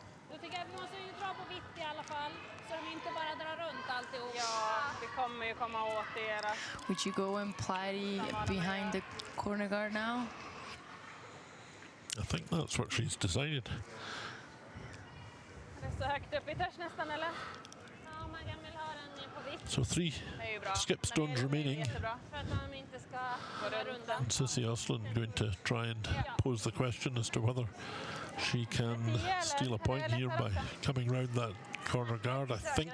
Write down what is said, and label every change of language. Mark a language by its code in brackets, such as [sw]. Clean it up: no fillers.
[sv] Då tycker jag att vi måste ju dra på vitt i alla fall. Så de inte bara drar runt alltihop. Ja, vi kommer ju komma åt er. [en] Would you go and play behind the corner guard now? I think that's what she's decided. [sv] Det är så högt upp. Vi törs nästan, eller? Ja, man kan väl ha den på vitt. [en] So 3 [sv] Det är ju bra. [en] skip stones remaining. [sv] Jättebra. För att de inte ska gå runt. [en] And Sissy Osland going to try and pose the question as to whether she can steal a point here by coming round that corner guard, I think.